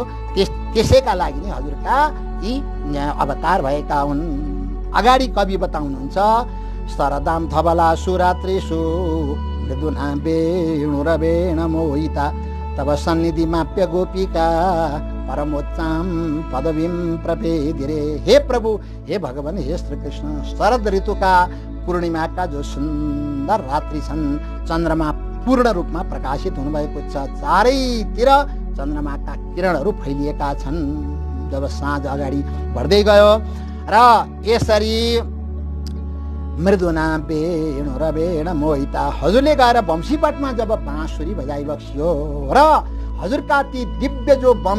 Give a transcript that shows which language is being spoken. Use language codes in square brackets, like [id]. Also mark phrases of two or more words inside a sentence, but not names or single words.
[ne] त्यसैका लागि नै हजुरका यी अवतार भएका हुन्। अगाडि कवि बताउनुहुन्छ, [sa] शरदाम धवला सुरात्रिषु मृदुना वेणुरवेण मोहिता तब सन्निधि माप्य गोपिका परमोच्चाम पदवीं प्रपेदिरे। [ne] हे प्रभु, हे भगवान, हे श्री कृष्ण, शरद ऋतुका पूर्णिमाका जो सुन्दर रात्रि छन्, चन्द्रमा पूर्ण रूपमा प्रकाशित हुनुभएको छ, चारैतिर चन्द्रमाका किरणहरू फैलिएका छन्। जब साँझ अगाडि बढ्दै गयो र यसरी [sa] मृदुना वेणुरवेण मोहिता, [ne] हजुरले गएर वंशीपटमा जब बाँसुरी बजाइबक्स्यो र हजुरका ती दिव्य जो